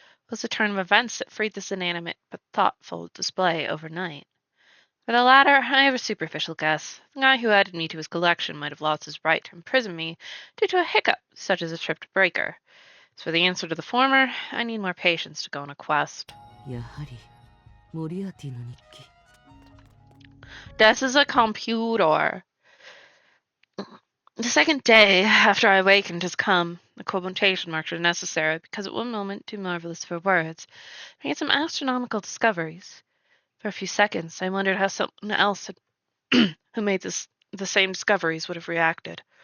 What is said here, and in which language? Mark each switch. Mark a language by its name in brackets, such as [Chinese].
[English] Was the turn of events that freed this inanimate but thoughtful display overnight? For the latter, I have a superficial guess. The guy who added me to his collection might have lost his right to imprison me due to a hiccup, such as a tripped breaker. As for the answer to the former, I need more patience to go on a quest. [Japanese] やはりモリアーティの日記。 [English] This is a computer. The second day after I awakened has come. The quotation marks are necessary because at one moment, too marvelous for words, I made some astronomical discoveries. For a few seconds, I wondered how someone else who made the same discoveries would have reacted.